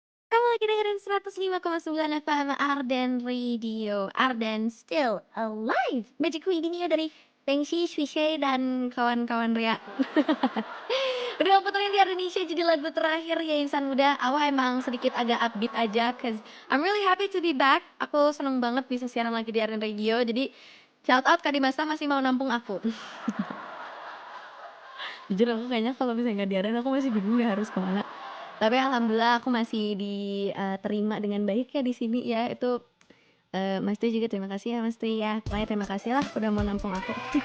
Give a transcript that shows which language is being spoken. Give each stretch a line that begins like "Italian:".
Indonesian: Kamu lagi dengerin 105,9 FM Arden Radio.
English: Arden still alive.
Indonesian: Magic Queen ini dari Pengshi, Swishay, dan kawan-kawan Ria. Udah puterin di Indonesia jadi lagu terakhir ya insan muda. Awal emang sedikit agak
English: upbeat aja, cause I'm really happy to be back.
Indonesian: Aku seneng banget bisa siaran lagi di Arden Radio. Jadi
English: shout out
Indonesian: Kak Dimasa masih mau nampung aku. Jujur aku kayaknya kalau misalnya nggak di Arden aku masih bingung ya harus kemana. Tapi alhamdulillah aku masih diterima dengan baik ya di sini ya. Itu Mas Tri juga terima kasih ya Mas Tri ya. Pokoknya terima kasih lah udah mau nampung aku.